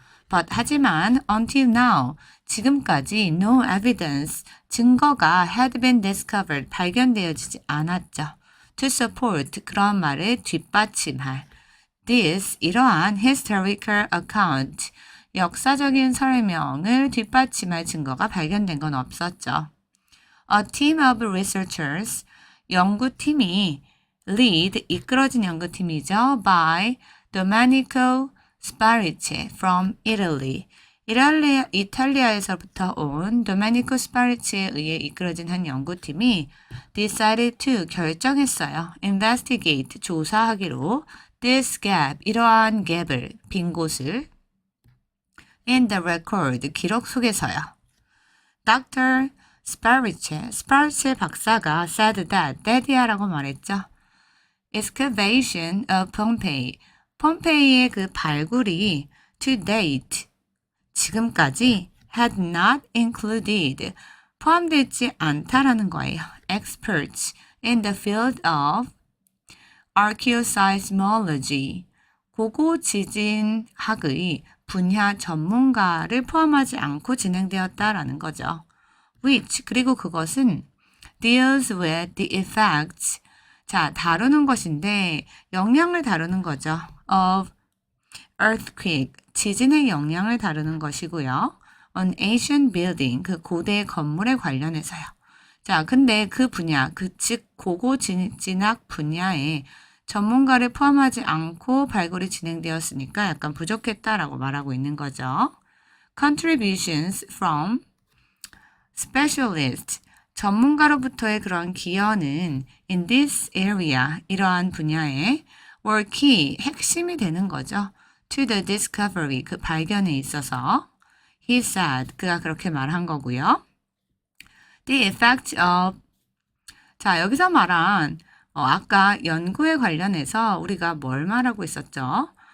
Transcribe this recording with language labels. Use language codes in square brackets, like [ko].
[en] But [ko] 하지만 [en] until now, [ko] 지금까지 [en] no evidence, [ko] 증거가 [en] had been discovered, [ko] 발견되어지지 않았죠. [en] To support, [ko] 그런 말을 뒷받침할. [en] This, [ko] 이러한 [en] historical account, [ko] 역사적인 설명을 뒷받침할 증거가 발견된 건 없었죠. [en] A team of researchers, [ko] 연구팀이 [en] lead, [ko] 이끌어진 연구팀이죠. [en] By Domenico Sparice from Italy. [ko] 이탈리아에서부터 온 도메니코 스파리치에 의해 이끌어진 한 연구팀이 [en] decided to, [ko] 결정했어요. [en] investigate, [ko] 조사하기로 [en] this gap, [ko] 이러한 갭을, 빈 곳을 [en] in the record, [ko] 기록 속에서요. [en] Dr. [ko] 스파리체 박사가 [en] said that [ko] 이야라고 말했죠. [en] Excavation of Pompeii, [ko] 폼페이의 그 발굴이 [en] to date, [ko] 지금까지 [en] had not included, [ko] 포함되지 않다라는 거예요. [en] Experts in the field of archaeoseismology, [ko] 고고지진학의 분야 전문가를 포함하지 않고 진행되었다라는 거죠. [en] Which, [ko] 그리고 그것은 [en] deals with the effects, [ko] 자, 다루는 것인데 영향을 다루는 거죠. [en] of earthquake, [ko] 지진의 영향을 다루는 것이고요. [en] on ancient building, [ko] 그 고대 건물에 관련해서요. 자, 근데 그 분야, 즉 고고 진학 분야에 전문가를 포함하지 않고 발굴이 진행되었으니까 약간 부족했다라고 말하고 있는 거죠. [en] Contributions from specialists. [ko] 전문가로부터의 그런 기여는 [en] in this area, [ko] 이러한 분야에 [en] were key, [ko] 핵심이 되는 거죠. [en] To the discovery, [ko] 그 발견에 있어서. [en] He said, [ko] 그가 그렇게 말한 거고요. [en] The effect of, [ko] 자, 여기서 말한 아까 연구에 관련해서 우리가 뭘 말하고 있었죠?